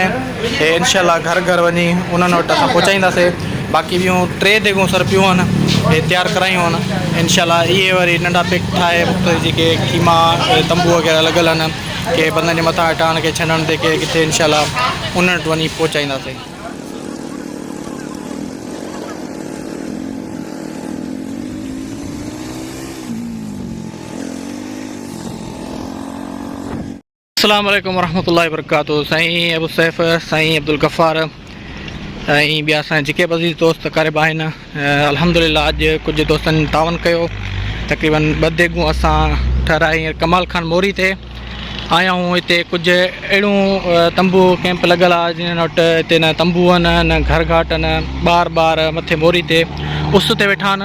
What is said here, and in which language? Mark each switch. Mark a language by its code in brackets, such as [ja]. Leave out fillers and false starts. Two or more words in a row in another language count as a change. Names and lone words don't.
[sd] हे इंशाल्लाह घर घर वञी उन्हनि वटि असां पहुचाईंदासीं। बाक़ी ॿियूं 3 देगूं सर पियूं आहिनि, हे तयारु करायूं आहिनि इंशाल्लाह। इहे वरी नंढा पैक ठाहे मुख़्तलिफ़ जेके ख़ीमा तंबू वग़ैरह लॻल आहिनि, के बंदनि जे मथां हटाइण, के छॾण ते, के किथे इंशाल्लाह उन्हनि वटि वञी पहुचाईंदासीं। [ar] السلام عليكم ورحمة الله وبركاته. [sd] साईं अबू सैफ़, साईं अब्दुल गफ़ार ऐं ॿिया असांजा जेके बि अज़ीज़ दोस्त क़रीब आहिनि, अल्हम्दुलिल्लाह अॼु कुझु दोस्तनि तावन कयो। तक़रीबन 2 देगूं असां ठहिराई कमाल खान मोरी ते आया आहियूं। हिते कुझु अहिड़ियूं तंबू कैंप लॻल आहे जिन वटि हिते न तंबू आहिनि, न घर घाट आहिनि, ॿार मथे मोरी ते उस ते वेठा आहिनि।